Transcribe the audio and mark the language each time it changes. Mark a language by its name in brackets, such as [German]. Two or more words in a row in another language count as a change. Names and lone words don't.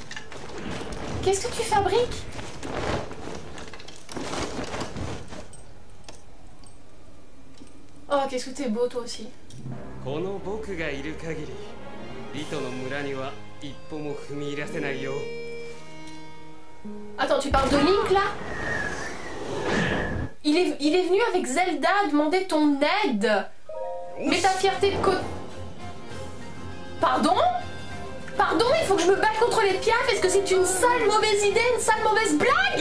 [French] Qu'est-ce que tu fabriques? Oh, qu'est-ce que t'es beau toi aussi. [Japanese] この僕がいる限りリトの村には一歩も踏み入らせないよ。 [French] Attends, tu parles de Link là? Il est venu avec Zelda demander ton aide. Mais ta fierté de côté. Pardon? Pardon, il faut que je me batte contre les piafs. Est-ce que c'est une sale mauvaise idée, une sale mauvaise blague?